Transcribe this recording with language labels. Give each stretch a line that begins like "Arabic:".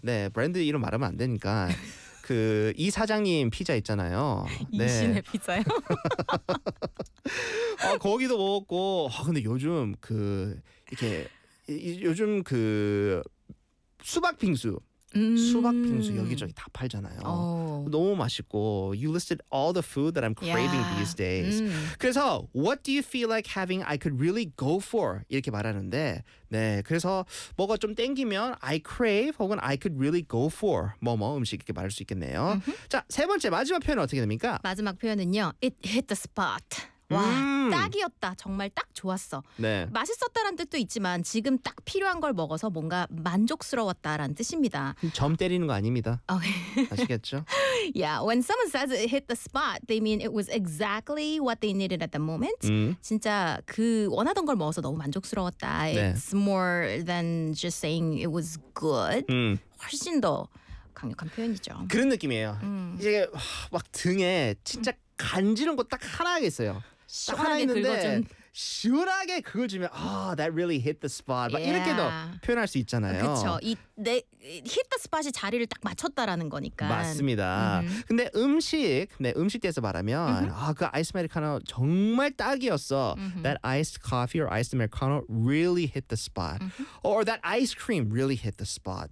Korean: 네 브랜드 이름 말하면 안 되니까 그 이 사장님 피자 있잖아요. 네. 이신의 피자요? 아 거기도 먹었고 아 근데 요즘 그 이렇게 요즘 그 수박빙수, 수박빙수 여기저기 다 팔잖아요. 오. 너무 맛있고,
English: you listed all the food that I'm craving these days.
Korean: 그래서,
English: what do you feel like having I could really go for?
Korean: 이렇게 말하는데, 네, 그래서 뭐가 좀 땡기면
English: I crave
Korean: 혹은
English: I could really go for
Korean: 뭐뭐 음식 이렇게 말할 수 있겠네요. 자, 세 번째, 마지막 표현은 어떻게 됩니까? 마지막 표현은요,
English: it hit the spot.
Korean: 와, 딱이었다. 정말 딱 좋았어. 네. 맛있었다라는 뜻도 있지만 지금 딱 필요한 걸 먹어서 뭔가 만족스러웠다라는 뜻입니다. 점 때리는 거 아닙니다. 아시겠죠?
English: Yeah, when someone says it hit the spot, they mean it was exactly what they needed at the moment.
Korean: 진짜 그 원하던 걸 먹어서 너무 만족스러웠다.
English: It's
Korean: 네.
English: more than just saying it was good.
Korean: 훨씬 더 강력한 표현이죠. 그런 느낌이에요. 이게 막 등에 진짜 간지러운 거 딱 하나 하겠어요. 딱 하나 있는데 시원하게 그걸 주면 아,
English: oh, that really hit the spot.
Korean: 막 이렇게도 표현할 수 있잖아요. 그렇죠. Hit the spot이 자리를 딱 맞췄다라는 거니까. 맞습니다. 근데 음식, 네, 음식 대해서 말하면 아, 그 아이스 아메리카노 정말 딱이었어.
English: That iced coffee or iced americano really hit the spot. Or that ice cream really hit the spot.